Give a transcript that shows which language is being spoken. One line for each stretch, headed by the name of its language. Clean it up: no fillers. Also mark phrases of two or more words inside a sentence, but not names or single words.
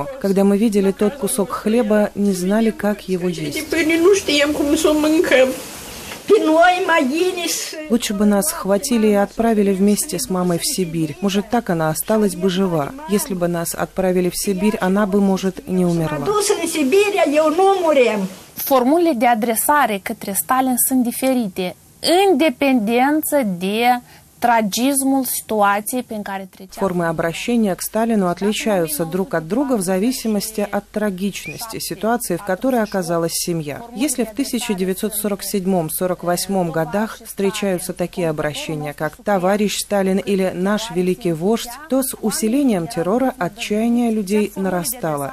Russian: Когда мы видели тот кусок хлеба, не знали, как его есть. Лучше бы нас схватили и отправили вместе с мамой в Сибирь. Может, так она осталась бы жива. Если бы нас отправили в Сибирь, она бы, может, не умерла.
Romanian: Formulele de adresare către Stalin sunt diferite, în dependență de
Russian: Формы обращения к Сталину отличаются друг от друга в зависимости от трагичности ситуации, в которой оказалась семья. Если в 1947-48 годах встречаются такие обращения, как «товарищ Сталин» или «наш великий вождь», то с усилением террора отчаяние людей нарастало.